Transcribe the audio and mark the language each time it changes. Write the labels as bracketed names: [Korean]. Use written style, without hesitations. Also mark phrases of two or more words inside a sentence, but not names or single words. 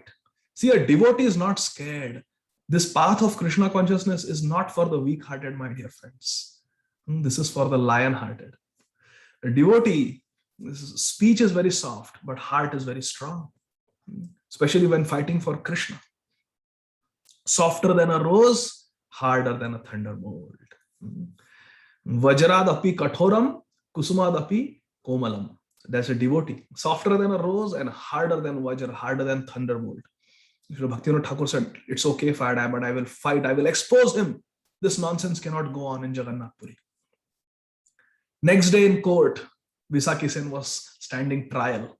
[English] See, a devotee is not scared. This path of Krishna consciousness is not for the weak-hearted, my dear friends. This is for the lion-hearted. A devotee, speech is very soft, but heart is very strong, especially when fighting for Krishna. Softer than a rose, harder than a thunderbolt. [Sanskrit] Vajradapi kathoram, kusumadapi komalam. [English] That's a devotee. Softer than a rose and harder than Vajra, harder than thunderbolt. Bhaktivinoda Thakur said, it's okay if I die, but I will fight. I will expose him. This nonsense cannot go on in Jagannath Puri. Next day in court, Bisaki Sen was standing trial.